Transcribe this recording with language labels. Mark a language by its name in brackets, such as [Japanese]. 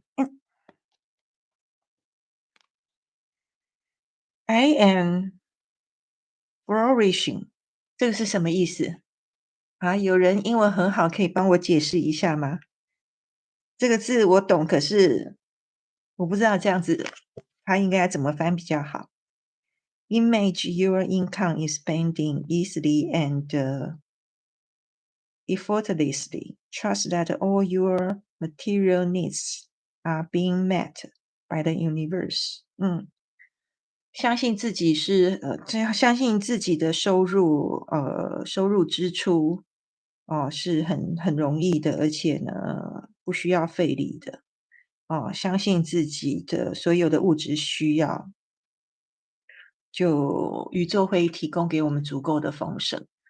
[Chinese] 嗯， [English] I am flourishing， [Chinese] 这个是什么意思？啊，有人英文很好，可以帮我解释一下吗？这个字我懂，可是我不知道这样子它应该怎么翻比较好。 [English] Image your income is spending easily and effortlessly. Trust that all your material needs are being met by the universe. [Chinese] 相信自己是这样相信自己的收入支出哦是很容易的，而且呢不需要费力的哦，相信自己的所有的物质需要就宇宙会提供给我们足够的丰盛。